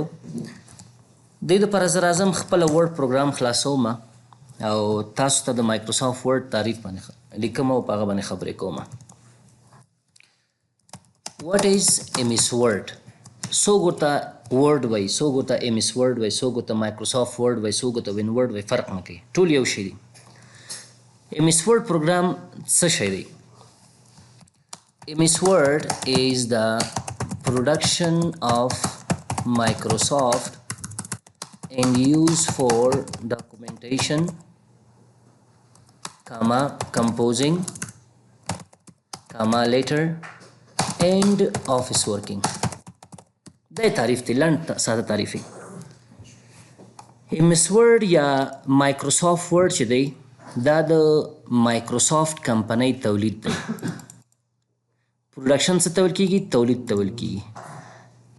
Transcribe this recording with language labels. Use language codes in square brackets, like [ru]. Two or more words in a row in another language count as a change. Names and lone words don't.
[ps] د دې دپاره زه راځم خپله ورډ پروګرام خلاصوم او تاسو ته د مایکروسافت ورډ تعریف باندې لیکم او په هغه باندې خبرې کوم. [en] What is MS Word؟ [ps] څوک ورته ورډ وایي، څوک ورته MS Word وایي، څوک ورته مایکروسافت ورډ وایي، څوک ورته وین ورډ وایي، فرق نه کوي، ټول یو شی دی. MS Word پروګرام څه شی دی؟ [en] MS Word is the production of Microsoft and used for documentation, composing, later and office working. [ps] دا تعریف دی، لنډ ساده تعریف دی. MS Word یا مایکروسافت ورډ چې دی دا د مایکروسافت کمپنۍ تولید دی. پروډکشن څه ته ویل کېږي؟ تولید ته ویل کېږي.